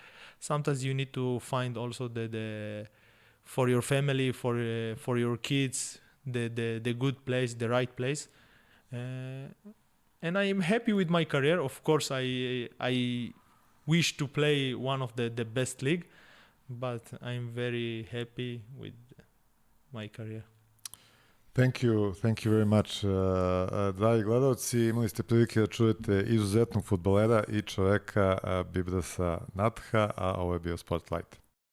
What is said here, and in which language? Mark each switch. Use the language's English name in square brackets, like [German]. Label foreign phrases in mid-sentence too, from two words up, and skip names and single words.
[English] Sometimes you need to find also the for your family, for your kids, the good place, the right place. And I am happy with my career. Of course, I wish to play one of the best league, but I'm very happy with my career. Thank you very much. [Serbian] Dragi gledalci, imali ste prilike da čujete izuzetnog fudbalera i čoveka Bibrasa Natha, a ovo je bio Sportlight.